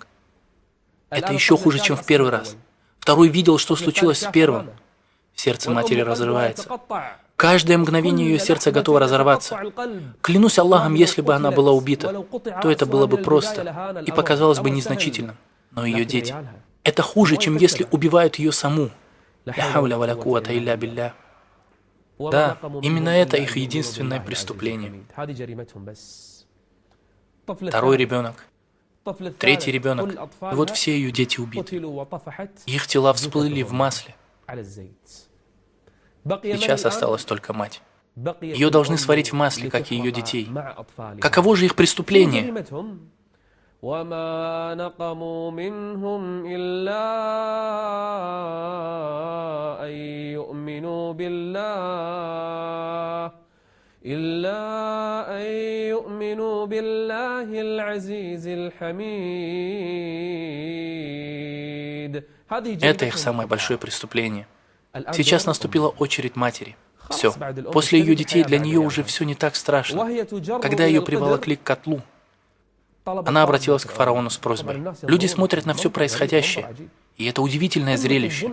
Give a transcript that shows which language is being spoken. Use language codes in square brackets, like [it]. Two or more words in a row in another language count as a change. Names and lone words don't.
[ru] Это еще хуже, чем в первый раз. Второй видел, что случилось с первым. Сердце матери разрывается. Каждое мгновение ее сердце готово разорваться. Клянусь Аллахом, если бы она была убита, то это было бы просто и показалось бы незначительным. Но ее дети – это хуже, чем если убивают ее саму. [ar] لا حول ولا قوة إلا بالله. [ru] Да, именно это их единственное преступление. Второй ребенок, третий ребенок, и вот все ее дети убиты. Их тела всплыли в масле. Сейчас осталась только мать. Ее должны сварить в масле, как и ее детей. Каково же их преступление? [ar] وما نقموا منهم إلا أن يؤمنوا بالله العزيز الحميد. [ru] Это их самое большое преступление. Сейчас наступила очередь матери. Все. После ее детей для нее уже все не так страшно. Когда ее приволокли к котлу, она обратилась к фараону с просьбой. Люди смотрят на все происходящее, и это удивительное зрелище.